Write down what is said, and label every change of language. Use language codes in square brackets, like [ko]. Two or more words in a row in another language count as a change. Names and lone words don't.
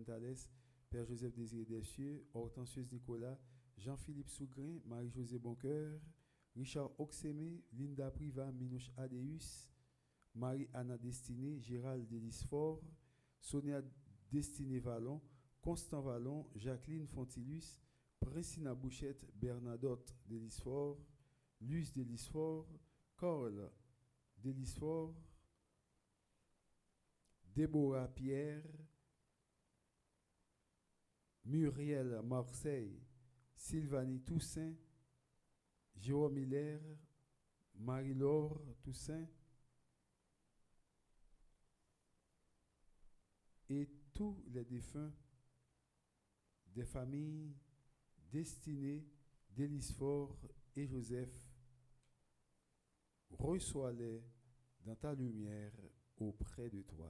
[fr] Thalès, Père Joseph Désiré Descieux, Hortensius Nicolas, Jean-Philippe Sougrin, Marie-Josée Boncoeur, Richard Oxemé, Linda Priva, Minouche Adéus, Marie-Anna Destiné, Gérald Delisfort, Sonia Destiné Vallon, Constant Vallon, Jacqueline Fontilus, Priscina Bouchette, Bernadotte Delisfort, Luce Delisfort, Corle Delisfort, Déborah Pierre, Muriel Marseille, Sylvanie Toussaint, Jérôme Hiller, Marie-Laure Toussaint et tous les défunts des familles Destinées, Delisfort et Joseph, reçois-les dans ta lumière auprès de toi.